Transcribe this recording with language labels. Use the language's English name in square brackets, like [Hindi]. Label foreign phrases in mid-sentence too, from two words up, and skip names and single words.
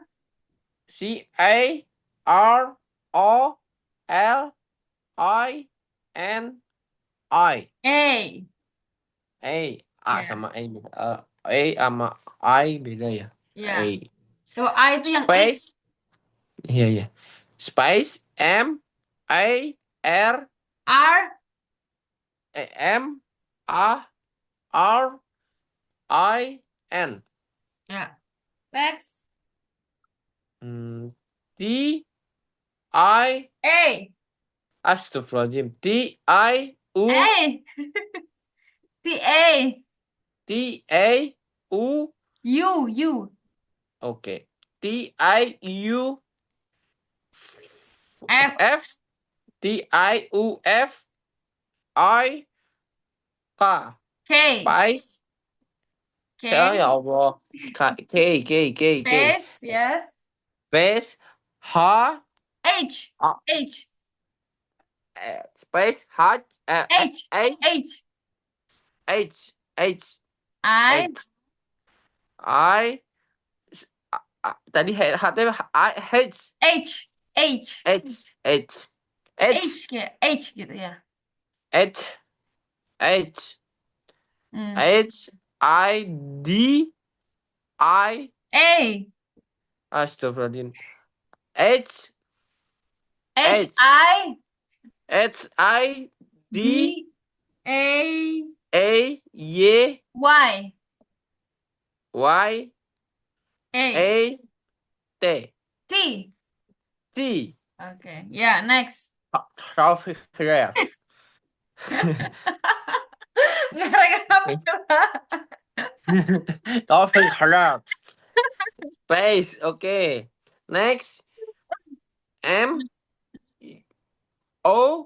[Indonesian] C A R O L I N I. A. A [English] Yeah. [Indonesian] sama A beda. A sama I beda ya. [English] Yeah. [Indonesian] A. Tuh, A itu yang A. Space. Iya iya. Space M A R R. M A R I N. [English] Yeah. Next. [Indonesian] T I A. Astagfirullahaladzim. T I U A. T, A. T A U. U. Oke. T I U F. F T I U F I K. K. [English] Spice. [Indonesian] K. Ya Allah. K. [English] Space. Yes. [Indonesian] Space H H. A- H. space H H. H H. H H I. H I tadi H I H H. H. H H H kayak H gitu ya. H H Hmm. H I D I A. Astagfirullahaladzim. H H. I. H I D D. A. A Y Y. Y A. A T T. T. [English] Okay. Yeah. Next. [Indonesian] Taufik Hidayat. Gara-gara [English] Taufik Hidayat. Space. Okay. Next. [Indonesian] M O